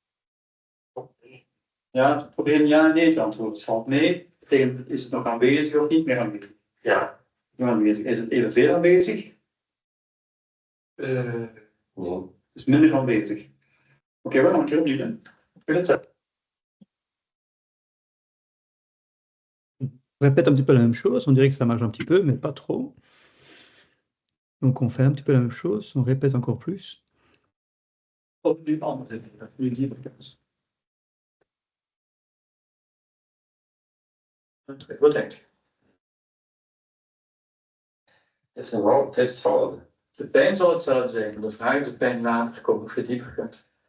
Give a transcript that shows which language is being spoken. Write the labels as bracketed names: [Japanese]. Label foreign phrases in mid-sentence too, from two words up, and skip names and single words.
[Dutch] Ja, probeer ja en nee te antwoorden. Het valt mee. Betekent, is het nog aanwezig of niet meer aanwezig? Ja. Niet aanwezig. Is het evenveel aanwezig? Nee. Is minder aanwezig. Oké, we gaan een keer opnieuw doen. [French] On répète un petit peu la même chose, on dirait que ça marche un petit peu, mais pas trop. Donc on fait un petit peu la même chose, on répète encore plus. [Dutch] Opnieuw anders. Nu dieper. Wat denkt u? Het is nog wel altijd hetzelfde. De pijn zal hetzelfde zijn. De vraag is of de pijn later komt of je dieper kunt.